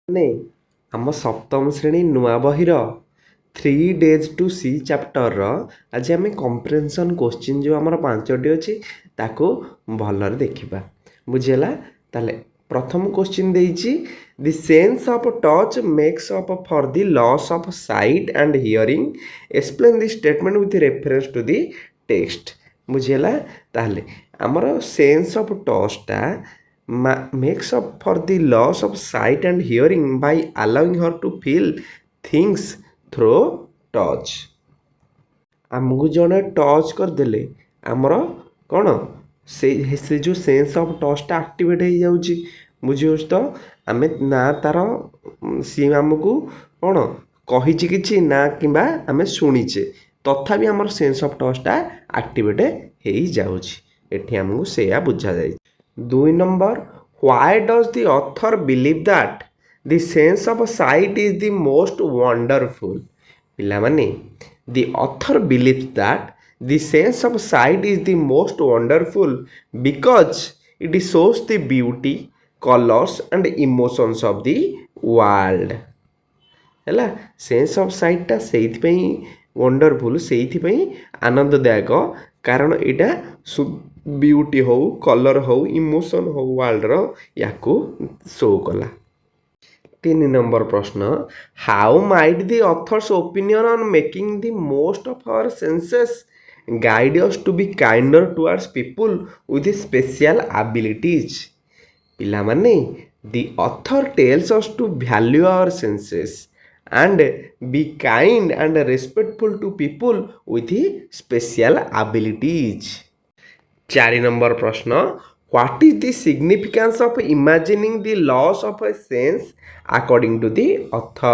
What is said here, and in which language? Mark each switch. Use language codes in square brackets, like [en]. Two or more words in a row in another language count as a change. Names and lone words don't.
[or] ମାନେ ଆମ ସପ୍ତମ ଶ୍ରେଣୀ ନୂଆ ବହିର 3 days to see ଚାପ୍ଟରର ଆଜି ଆମେ [en] comprehension question [or] ଯେଉଁ ଆମର 5ଟି ଅଛି ତାକୁ ଭଲରେ ଦେଖିବା। ବୁଝିହେଲା? ତାହେଲେ ପ୍ରଥମ କୋଶ୍ଚିନ୍ ଦେଇଛି [en] the sense of touch makes up for the loss of sight and hearing explain the statement with reference to the text. [or] ବୁଝିହେଲା? ତାହେଲେ ଆମର [en] sense of touch makes up for the loss of sight and hearing by allowing her to feel things through touch। [or] ଆମକୁ ଜଣେ ଟଚ୍ କରିଦେଲେ ଆମର କ'ଣ ସେ ଯେଉଁ [en] sense of touch activate [or] ହେଇଯାଉଛି। ବୁଝିହେଉଛି ତ? ଆମେ ନା ତା'ର ସିଏ ଆମକୁ କ'ଣ କହିଛି କିଛି ନା କିମ୍ବା ଆମେ ଶୁଣିଛେ, ତଥାପି ଆମର [en] sense of touch activate [or] ହେଇଯାଉଛି। ଏଠି ଆମକୁ ସେଇଆ ବୁଝାଯାଇଛି। [en] 2 number, why does the author believe that the sense of sight is the most wonderful? ପିଲାମାନେ, the author believes that the sense of sight is the most wonderful because it shows the beauty, colors and emotions of the world। [or] ହେଲା, [en] sense of sight [or] ସେଇଥିପାଇଁ ୱଣ୍ଡରଫୁଲ୍, ସେଇଥିପାଇଁ ଆନନ୍ଦଦାୟକ, କାରଣ ଏଇଟା ବିୟୁଟି ହଉ, କଲର୍ ହଉ, ଇମୋସନ୍ ହଉ, ୱାର୍ଲଡର ୟାକୁ ଶୋ କଲା। [en] 3 number ପ୍ରଶ୍ନ, how might the author's opinion on making the most of our senses guide us to be kinder towards people with special abilities? ପିଲାମାନେ, the author tells us to value our senses and be kind and respectful to people with special abilities। 4 number ପ୍ରଶ୍ନ, what is the significance of imagining the loss of a sense according to the author?